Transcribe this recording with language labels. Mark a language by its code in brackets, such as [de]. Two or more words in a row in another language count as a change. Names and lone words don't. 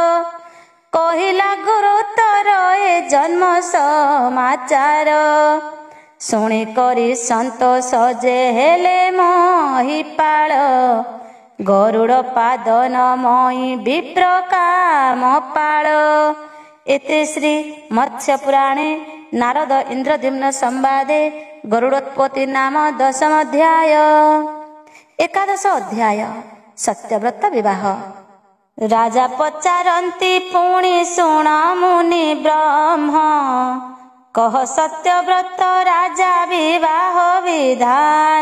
[or] କହିଲା ଗୁରୁ ତୋର ଏ ଜନ୍ମ ସମାଚାର। ଶୁଣି କରି ସନ୍ତୋଷ ଯେ ହେଲେ ମହିପାଳ। ଗରୁଡ଼ ପାଦନମୟୀ ବିପ୍ର କାମପାଳ। [sa] इति श्री मत्स्य पुराणे नारद इंद्रद्युम्न संवादे [or] ଗରୁଡ଼ୋତ୍ପତ୍ତି ନାମ 10ମ ଅଧ୍ୟାୟ। ଏକାଦଶ ଅଧ୍ୟାୟ ସତ୍ୟବ୍ରତ ବିବାହ। ରାଜା ପଚାରନ୍ତି ପୁଣି ଶୁଣ ମୁନି ବ୍ରହ୍ମ, କହ ସତ୍ୟବ୍ରତ ରାଜା ବିବାହ ବିଧାନ।